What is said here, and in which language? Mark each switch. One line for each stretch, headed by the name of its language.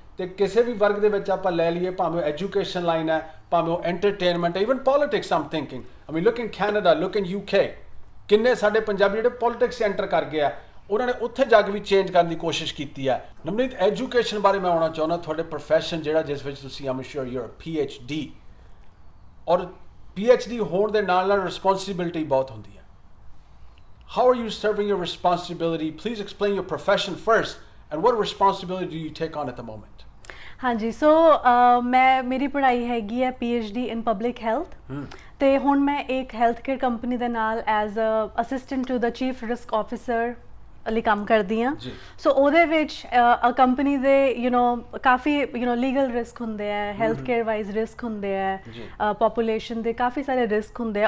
Punjabi: ਤੇ ਕਿਸੇ ਵੀ ਵਰਗ ਦੇ ਵਿੱਚ ਆਪਾਂ ਲੈ ਲਈਏ, ਭਾਵੇਂ ਐਜੂਕੇਸ਼ਨ ਲਾਈਨ ਹੈ, ਭਾਵੇਂ ਉਹ entertainment, even politics, Aam thinking,
English: I mean look in Canada, look in UK,
Punjabi: ਕਿੰਨੇ ਸਾਡੇ ਪੰਜਾਬੀ ਜਿਹੜੇ ਪੋਲਿਟਿਕਸ ਐਂਟਰ ਕਰ ਗਏ ਆ, ਉਹਨਾਂ ਨੇ ਉੱਥੇ ਜਾ ਕੇ ਵੀ ਚੇਂਜ ਕਰਨ ਦੀ ਕੋਸ਼ਿਸ਼ ਕੀਤੀ ਹੈ। ਨਵਨੀਤ, ਐਜੂਕੇਸ਼ਨ ਬਾਰੇ ਮੈਂ ਆਉਣਾ ਚਾਹੁੰਦਾ, ਤੁਹਾਡੇ ਪ੍ਰੋਫੈਸ਼ਨ ਜਿਹੜਾ ਜਿਸ ਵਿੱਚ ਤੁਸੀਂ
English: I'm sure your PhD,
Punjabi: ਔਰ PhD ਹੋਣ ਦੇ ਨਾਲ ਰਿਸਪੌਂਸਿਬਿਲਿਟੀ ਬਹੁਤ ਹੁੰਦੀ ਹੈ.
English: How are you serving your responsibility? Please explain your profession first and what responsibility do you take on at the moment?
Punjabi: ਹਾਂਜੀ ਸੋ ਮੈਂ ਮੇਰੀ ਪੜ੍ਹਾਈ ਹੈਗੀ ਹੈ
English: PhD in Public Health
Punjabi: ਤੇ ਹੁਣ ਮੈਂ ਇੱਕ ਹੈਲਥ ਕੇਅਰ ਕੰਪਨੀ ਦੇ ਨਾਲ
English: as a assistant to the chief risk officer
Punjabi: ਲਈ ਕੰਮ ਕਰਦੀ ਹਾਂ. ਸੋ ਉਹਦੇ ਵਿੱਚ ਕੰਪਨੀ ਦੇ ਕਾਫੀ ਲੀਗਲ ਰਿਸਕ ਹੁੰਦੇ ਆ, ਹੈਲਥ ਕੇਅਰ ਵਾਈਜ਼ ਰਿਸਕ ਹੁੰਦੇ ਆ, ਪੋਪੂਲੇਸ਼ਨ ਦੇ ਕਾਫੀ ਸਾਰੇ ਰਿਸਕ ਹੁੰਦੇ ਆ.